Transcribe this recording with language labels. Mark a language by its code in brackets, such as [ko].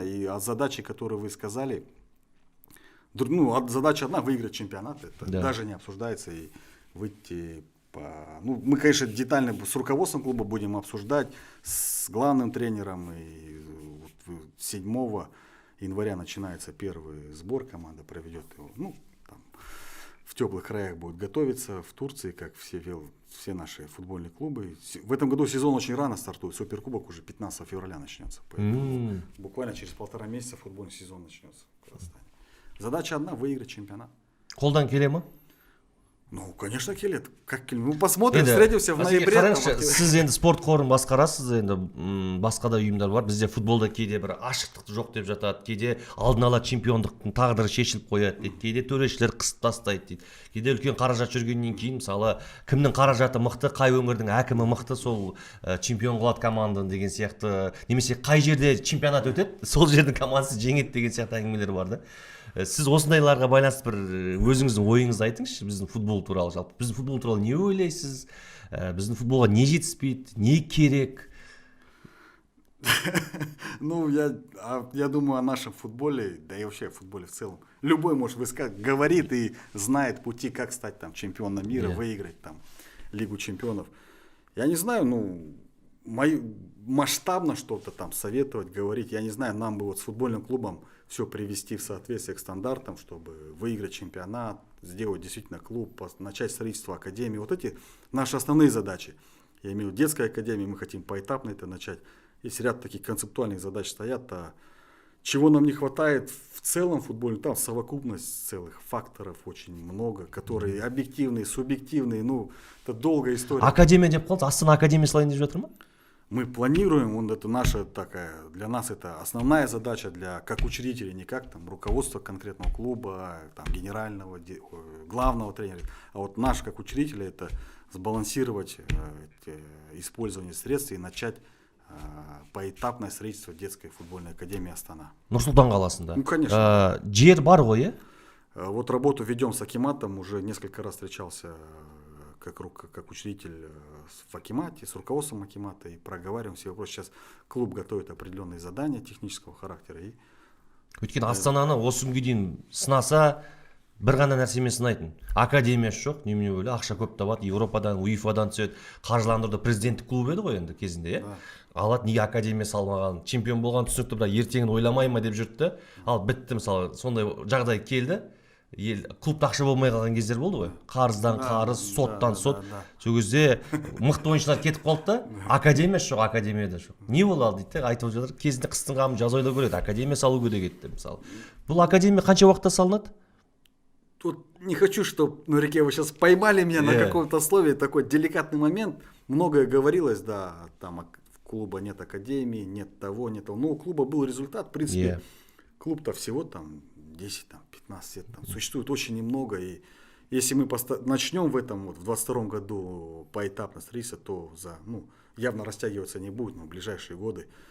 [ru] И от задачи, которую вы сказали, ну, задача одна — выиграть чемпионат, это даже не обсуждается, и выйти ну, мы, конечно, детально с руководством клуба будем обсуждать, с главным тренером, и 7 января начинается первый сбор, команда проведет его, ну, там, в теплых краях будет готовиться, в Турции, как все наши футбольные клубы. В этом году сезон очень рано стартует, Суперкубок уже 15 февраля начнется, поэтому буквально через 1,5 месяца футбольный сезон начнется в Казахстане. Задача одна — выиграть чемпионат. [kk] Қолдан келе ма? [ru] Ну, конечно, [kk] келет. [ru] Ну, посмотрим, встретимся в ноябре. [kk] Қараңызшы, сіз енді спорт қорын басқарасыз, енді басқа да ұйымдар бар. Бізде футболда кейде бір ашықтық жоқ деп жатады, кейде алдын ала чемпиондықтың тағдыры шешіліп қояды дейді, кейде төрешілер қысып тастайды дейді. Кейде үлкен қаражат жүргеннен кейін, мысалы, кімнің қаражаты мықты, қай өңірдің әкімі мықты, сол чемпион қылады команданы деген сияқты, немесе қай жерде чемпионат өтеді, сол жердің командасы жеңеді деген сияқты әңгімелер бар да. Сіз осындайларға байланысты бір өзіңіздің ойыңызды айтыңызшы, біздің футбол туралы жалпы. Біздің футбол туралы не ойлайсыз? Біздің футболға не жетіспейді, не керек? [ru] Ну, я думаю о нашем футболе, да и вообще о футболе в целом. Любой, может, говорит и знает пути, как стать там чемпионом мира, выиграть там Лигу чемпионов. Я не знаю, ну, масштабно что-то там советовать, говорить. Я не знаю, нам бы вот с футбольным клубом все привести в соответствие к стандартам, чтобы выиграть чемпионат, сделать действительно клуб, начать строительство академии. Вот эти наши основные задачи. Я имею в виду детской академии, мы хотим поэтапно это начать. Есть ряд таких концептуальных задач стоят. А чего нам не хватает в целом футболе, там совокупность целых факторов очень много, которые объективные, субъективные, ну, это долгая история. [kk] Академия деп қалды, Астана академия салайын деп жатыр ма? [ru] Мы планируем, это наша такая, для нас это основная задача, как учредителей, не как там руководство конкретного клуба, там, генерального, главного тренера, а вот наш как учредителя — это сбалансировать использование средств и начать поэтапное строительство детской футбольной академии Астана. [kk] Нұр-Сұлтан қаласында. [ru] Ну, конечно. [kk] Жер бар ғой, иә? [ru] Вот работу ведем с Акиматом, уже несколько раз встречался как учредитель в Акимате, с руководством Акимата, и проговариваем все вопросы. Сейчас клуб готовит определенные задания технического характера. [kk] Өйткені Астананы осы күнге дейін сынаса, бір ғана нәрсемен сынайтын. Академиясы жоқ, немене бөле, ақша көп табады, Европадан, УЕФАдан түседі, қаржыландырды, президенттік клуб еді ғой енді кезінде, иә? Алады, неге академия салмаған, чемпион болған түсінікті, бірақ ертеңін ойламай ма деп жүрді. Ал бітті, мысалы, сондай жағдай келді. Клубта ақша болмай қалған кездер болды ғой. Қарыздан қарыз, соттан сот. Сол кезде мықты ойыншылар кетіп қалды да, академиясы жоқ, академияда жоқ. Не болды дейді, айтып жатыр, кезінде қыстың қамын жаз ойда көреді, академия салу керек еді, мысалы. Бұл академия қанша уақытта салынады? [ru] Тут не хочу, чтобы, Нурике, вы сейчас поймали меня на каком-то слове, такой деликатный момент. Многое говорилось, да, там клуба нет академии, нет того, нет того. Но у клуба был результат, в принципе, клуб-то всего там 10, там, 15 лет, там, существует очень немного, и если мы начнем в этом, вот, в 22 году поэтапно строиться, то явно растягиваться не будет, но в ближайшие годы